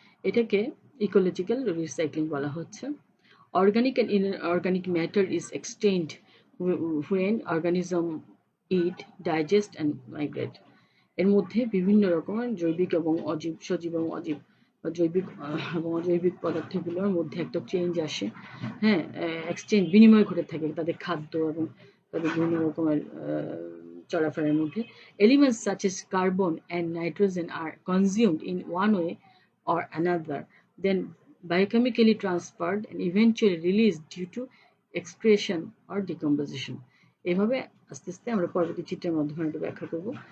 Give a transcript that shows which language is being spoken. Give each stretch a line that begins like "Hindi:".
Bangla: এটাকে ecological recycling বলা হচ্ছে।
English: Organic and inorganic matter is exchanged when organism eat, digest and migrate.
Bangla: এর মধ্যে বিভিন্ন রকমের জৈবিক এবং অজীব, সজীব এবং অজীব, জৈবিক এবং অজৈবিক পদার্থগুলোর মধ্যে একটা চেঞ্জ আসে। হ্যাঁ, এক্সচেঞ্জ, বিনিময় ঘটে থাকে তাদের খাদ্য এবং তাদের বিভিন্ন রকমের চলাফেরার মধ্যে।
English: Elements such as carbon and nitrogen are consumed in one way or another, then biochemically transferred and eventually released due to excretion or decomposition.
Bangla: এভাবে আস্তে আস্তে আমরা পরবর্তী চিত্রের মাধ্যমে এটা ব্যাখ্যা করব।